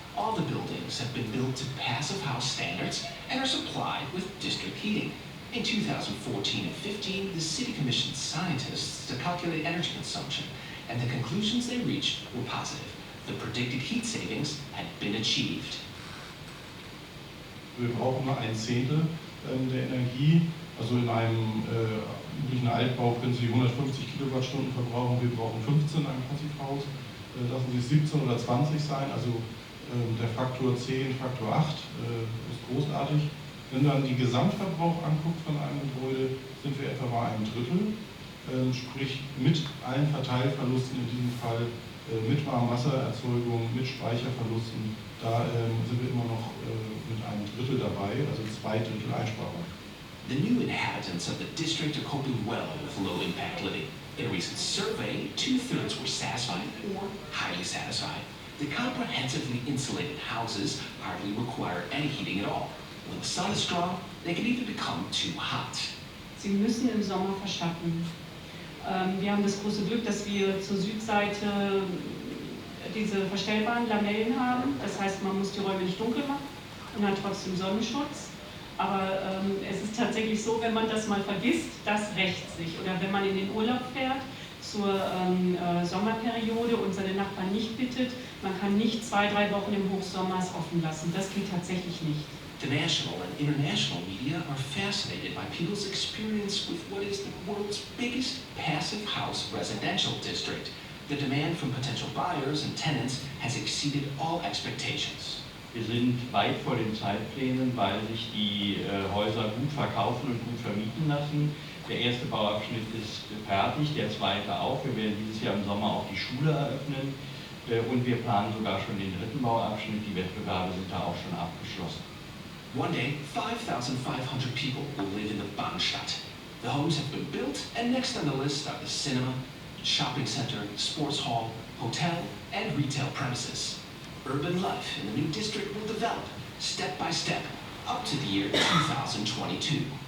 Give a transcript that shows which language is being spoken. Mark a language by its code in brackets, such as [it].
[en] All the buildings have been built to passive house standards and are supplied with district heating. In 2014 and 15, the city commissioned scientists to calculate energy consumption, and the conclusions they reached were positive. The predicted heat savings had been achieved. [de] Wir brauchen nur 1/10 der Energie. Also in einem üblichen Altbau können Sie 150 Kilowattstunden verbrauchen. Wir brauchen 15 in einem Passivhaus. Lassen Sie es 17 oder 20 sein. Also der Faktor 10, Faktor 8 ist großartig. Wenn man die Gesamtverbrauch anguckt von einem Gebäude, sind wir etwa bei 1/3. Sprich mit allen Verteilverlusten in diesem Fall, mit Warmwassererzeugung, mit Speicherverlusten, da sind wir immer noch mit 1/3 dabei, also 2/3 Einsparung. [en] The new inhabitants of the district are coping well with low-impact living. In a recent survey, 2/3 were satisfied or highly satisfied. The comprehensively insulated houses hardly require any heating at all. When the sun is strong, they can even become too hot. [de] Sie müssen im Sommer verschatten. Wir haben das große Glück, dass wir zur Südseite diese verstellbaren Lamellen haben. Das heißt, man muss die Räume nicht dunkel machen und hat trotzdem Sonnenschutz. Aber es ist tatsächlich so, wenn man das mal vergisst, das rächt sich. Oder wenn man in den Urlaub fährt zur Sommerperiode und seine Nachbarn nicht bittet, man kann nicht 2-3 Wochen im Hochsommer es offen lassen. Das geht tatsächlich nicht. [en] The national and international media are fascinated by people's experience with what is the world's biggest passive house residential district. The demand from potential buyers and tenants has exceeded all expectations. [de] Wir sind weit vor den Zeitplänen, weil sich die Häuser gut verkaufen und gut vermieten lassen. Der erste Bauabschnitt ist fertig, der zweite auch. Wir werden dieses Jahr im Sommer auch die Schule eröffnen und wir planen sogar schon den dritten Bauabschnitt. Die Wettbewerbe sind da auch schon abgeschlossen. [en] One day, 5,500 people will live in the Bahnstadt. The homes have been built, and next on the list are the cinema, shopping center, sports hall, hotel, and retail premises. Urban life in the new district will develop, step by step, up to the year 2022.